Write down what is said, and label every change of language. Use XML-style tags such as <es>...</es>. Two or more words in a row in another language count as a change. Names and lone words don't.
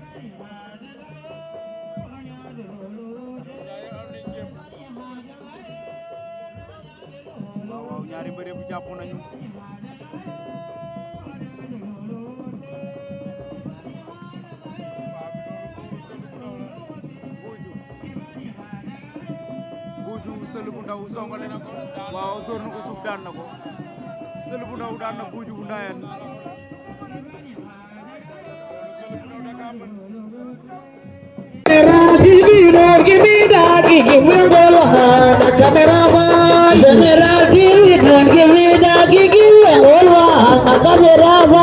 <wo>waaw waaw ñaari mbër bu jàpp nañu Buuju Sël bu ndaw songale na ko waaw door na ko suuf daan na ko Sël bu ndaw daan na Buuju bu Ndayane</wo> <en>Give me that, give me the camera, give me that, give me the camera.</en>